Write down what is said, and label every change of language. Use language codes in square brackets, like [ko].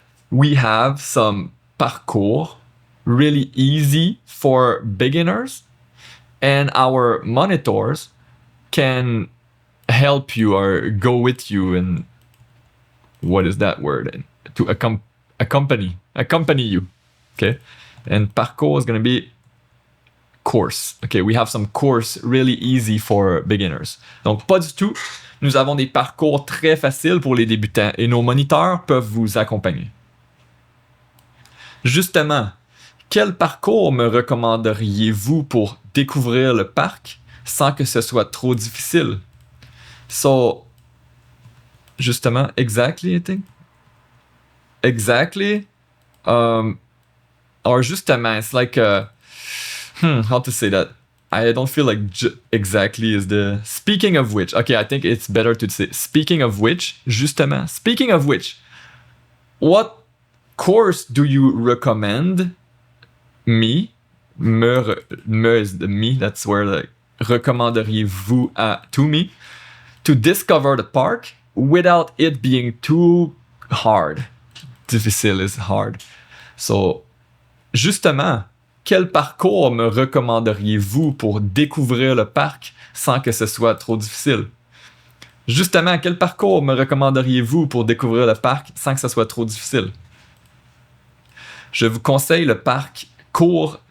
[en] We have some parcours really easy for beginners, and our monitors can help you or go with you in, what is that word? To accompany you. Okay? And parcours is going to be course. Okay, we have some course really easy for beginners. [fr] Donc, pas du tout. Nous avons des parcours très faciles pour les débutants et nos moniteurs peuvent vous accompagner. Justement, quel parcours me recommanderiez-vous pour découvrir le parc sans que ce soit trop difficile? [en] So, justement, exactly, I think. Exactly. Or justement, it's like how to say that? I don't feel like exactly is the... Speaking of which, okay, I think it's better to say speaking of which, justement. Speaking of which, what course do you recommend me is the me, that's where like, recommanderiez-vous to me to discover the park without it being too hard? Difficile is hard. [fr] So, justement, quel parcours me recommanderiez-vous pour découvrir le parc sans que ce soit trop difficile? Justement, quel parcours me recommanderiez-vous pour découvrir le parc sans que ce soit trop difficile? Je vous conseille le parc court